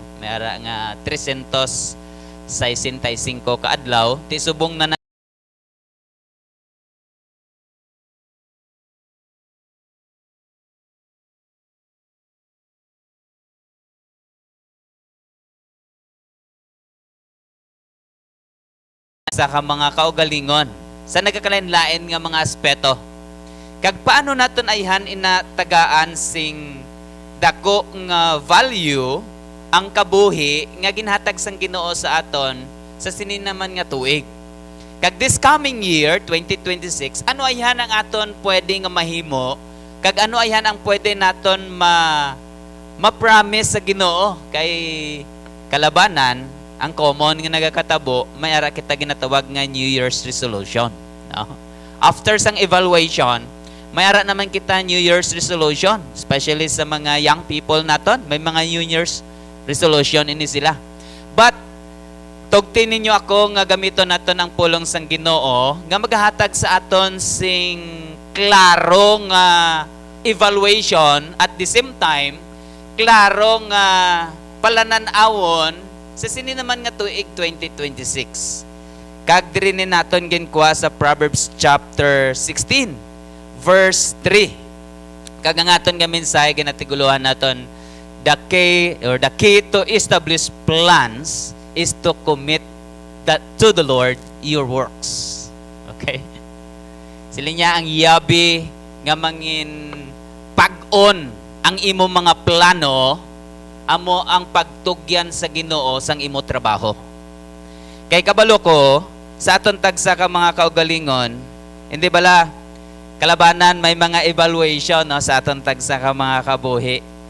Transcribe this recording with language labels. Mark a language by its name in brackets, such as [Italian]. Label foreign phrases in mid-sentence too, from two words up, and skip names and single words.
[Hiligaynon] May ara nga 365 kaadlaw, ti subong na sa ka mga kaugalingon sa nagakalain-lain nga mga aspeto. Kag paano naton ayhan inatagaan sing dako nga value ang kabuhi nga ginhatag sang Ginoo sa aton sa sinin naman nga tuig. [English] Kag this coming year 2026, [Hiligaynon] ano ayhan ang aton pwede nga mahimo kag ano ayhan ang pwede naton ma-promise sa Ginoo kay kalabanan ang common nga nagakatabo may ara kita ginatawag nga [English] New Year's resolution, [Hiligaynon] no? After sang evaluation, may ara naman kita [English] New Year's resolution, [Hiligaynon] especially sa mga [English] young people [Hiligaynon] naton, may mga [English] New Year's resolution [Hiligaynon] ini sila. But tugtin ninyo ako nga gamiton naton ang pulong sang Ginoo nga maghatag sa aton sing klaro nga evaluation [English] at the same time [Hiligaynon] klaro nga palanan-awon sa sini naman nga tuig 2026. Kag diri ni naton ginkuha sa Proverbs chapter 16 verse 3. Kag ang aton nga mensahe ginatiguluhan naton, [English] the key to establish plans is to commit that to the Lord your works. Okay? [Hiligaynon] Sila niya ang yabi nga mangin pag-on ang imo mga plano, amo ang pagtugyan sa Ginoo sang imo trabaho. Kay kabalo ko sa aton tagsa ka mga kaugalingon, hindi bala kalabanan may mga evaluation, no, sa aton tagsa ka mga kabuhi.